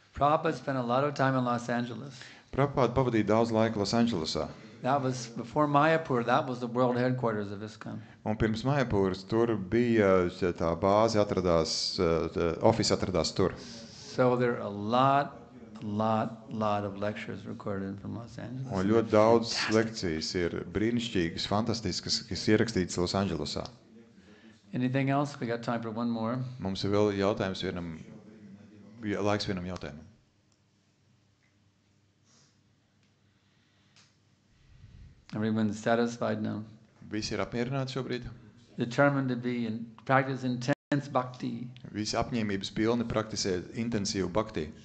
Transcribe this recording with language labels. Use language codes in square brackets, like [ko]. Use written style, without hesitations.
[en] Prabhupada spent a lot of time in Los Angeles. [lv] Prabhupāda pavadīja daudz laika Losandželosā. [en] That was before Mayapur. That was the world headquarters of ISKCON. [lv] Un pirms Mayapūras tur bija tā bāze office atradās tur. [en] So there are a lot of lectures recorded from Los Angeles. [lv] Un ļoti daudz lekcijas ir brīnišķīgas, fantastiskas, kas ierakstītas Losandželosā. [en] Anything else? We got time for one more. [lv] Mums ir vēl laiks vienam jautājumam. [en] Everyone's satisfied now. [lv] Visi ir apmierināti šobrīd. [en] Determined to be and practice intense bhakti. [lv] Visi apņēmības pilni praktisē intensīvu bhakti.